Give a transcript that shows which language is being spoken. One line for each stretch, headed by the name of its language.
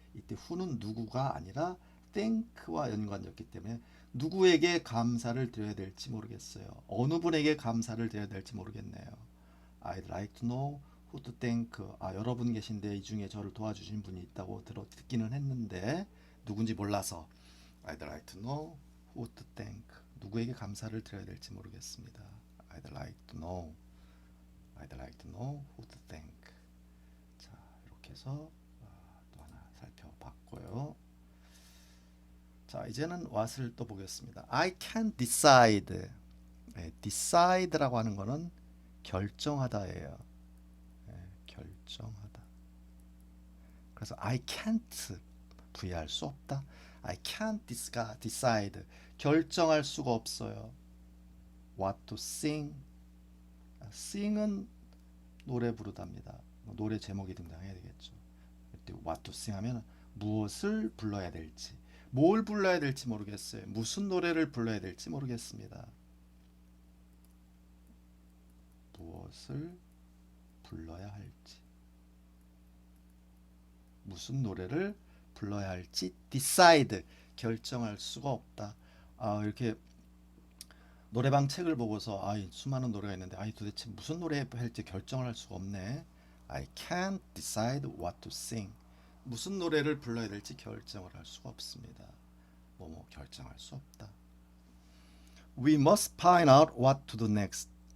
Korean: 이때 who는 누구가 아니라 thank와 연관되었기 때문에 누구에게 감사를 드려야 될지 모르겠어요. 어느 분에게 감사를 드려야 될지 모르겠네요.
English: I'd like to know who to thank.
Korean: 여러분 계신데 이 중에 저를 도와주신 분이 있다고 듣기는 했는데 누군지 몰라서
English: I'd like to know who to thank.
Korean: 누구에게 감사를 드려야 될지 모르겠습니다.
English: I'd like to know. I'd like to know who to thank.
Korean: 자, 이렇게 해서 또 하나 살펴봤고요. 자, 이제는 what을 또 보겠습니다.
English: I can't decide.
Korean: decide라고 하는 거는 결정하다예요. 결정하다. 그래서
English: I can't
Korean: 부여할 수 없다.
English: I can't decide.
Korean: 결정할 수가 없어요.
English: What to sing.
Korean: sing은 노래 부르답니다. 노래 제목이 등장해야 되겠죠. 그때
English: what to sing
Korean: 하면 무엇을 불러야 될지, 뭘 불러야 될지 모르겠어요. 무슨 노래를 불러야 될지 모르겠습니다. 무엇을 불러야 할지, 무슨 노래를 불러야 할지 decide 결정할 수가 없다. 이렇게 노래방 책을 보고서 수많은 노래가 있는데 도대체 무슨 노래 할지 결정을 할 수가 없네.
English: I can't decide what to sing.
Korean: 무슨 노래를 불러야 될지 결정을 할 수가 없습니다. 뭐뭐 결정할 수 없다.
English: We must find out what to do next.